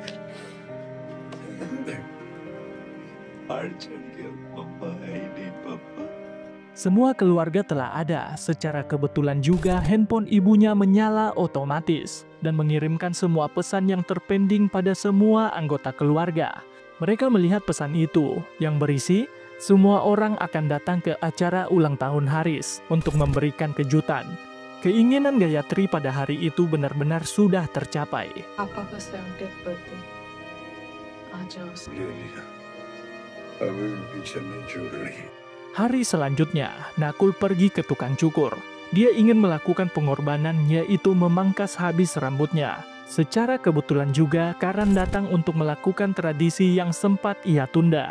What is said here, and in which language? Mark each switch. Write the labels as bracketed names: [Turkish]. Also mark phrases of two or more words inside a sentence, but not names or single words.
[Indonesian] Semua keluarga telah ada, secara kebetulan juga handphone ibunya menyala otomatis dan mengirimkan semua pesan yang terpending pada semua anggota keluarga. Mereka melihat pesan itu yang berisi, semua orang akan datang ke acara ulang tahun Haris untuk memberikan kejutan. Keinginan Gayatri pada hari itu benar-benar sudah tercapai. [Hindi] पापा का 70th birthday आ जाओ। [Indonesian] Hari selanjutnya, Nakul pergi ke tukang cukur. Dia ingin melakukan pengorbanan, yaitu memangkas habis rambutnya. Secara kebetulan juga, Karen datang untuk melakukan tradisi yang sempat ia tunda.